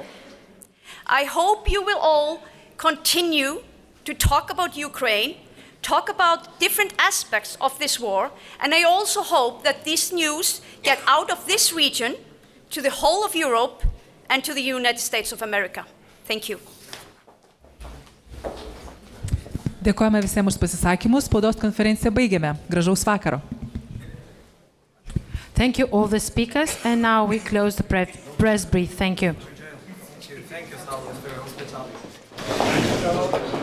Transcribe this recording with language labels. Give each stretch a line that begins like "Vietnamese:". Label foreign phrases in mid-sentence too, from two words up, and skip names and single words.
English: I hope you will all continue to talk about Ukraine, talk about different aspects of this war, and I also hope that this news get out of this region to the whole of Europe and to the United States of America. Thank you.
Lithuanian: Dėkojame visiems už pasisakymus. Spaudos konferenciją baigėme. Gražaus vakaro.
English: Thank you all the speakers, and now we close the press brief. Thank you. Thank you, Saulius, for your hospitality.